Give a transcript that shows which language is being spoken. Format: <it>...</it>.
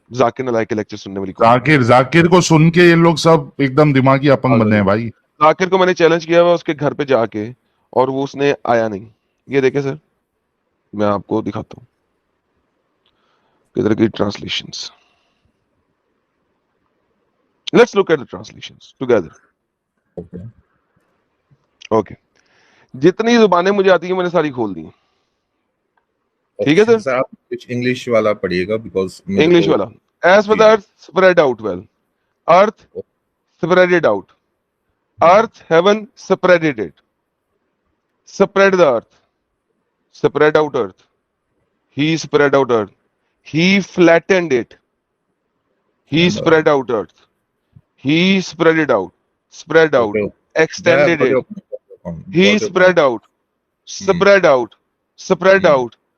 <ur>ذاکر نلائک کے لیکچر سننے والی ذاکر کو سن کے یہ لوگ سب ایک دم دماغی اپنگ بنے ہیں بھائی. ذاکر کو میں نے چیلنج کیا ہوا اس کے گھر پہ جا کے, اور وہ اس نے آیا نہیں. یہ دیکھیں سر, میں آپ کو دکھاتا ہوں کدھر کی translations.</ur> <en>Let's look at the translations together.</en> <ur>Okay, جتنی زبانیں مجھے آتی ہیں میں نے ساری کھول دی ہیں. ٹھیک ہے سر, آپ کچھ انگلش والا پڑھیے گا بیکاز انگلش والا.</ur> <en>As for the earth spread out well, earth spread out, earth heaven spread it, spread the earth, spread out earth, he spread out earth, he flattened it, he spread out earth, he spread it out, spread out, extended it, he spread out, spread out, spread out.</en>